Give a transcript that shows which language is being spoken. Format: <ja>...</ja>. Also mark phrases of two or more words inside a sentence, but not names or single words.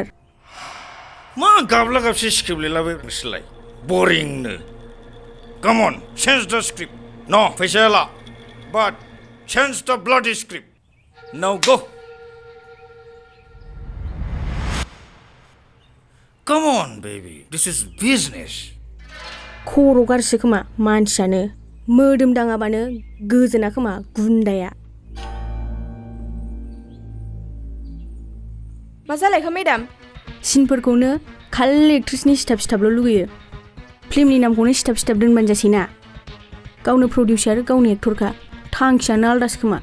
<brx>मा गाबला गाबसि स्क्रिप्ट लिरलाबाय नोंसोरलाय बरिंनो</brx> <en>come on change the script no</en> <brx>फैसाया ला</brx> <en>but change the bloody script now go come on baby this is business</en> <brx>खर' गारसो खोमा मानसियानो मोदोम दाङाबानो गोजोना खोमा गुन्दाया मा जालायखो मेडाम सिनफोरखौनो खालि एक्ट्रेसनि सिथाबल' लुगैयो फिल्मनि नामखौनो सिथाब दोनबानो जासै ना गावनो प्रडिउसार गावनो एक्टरखा थांखियानो आलदासो खोमा</brx>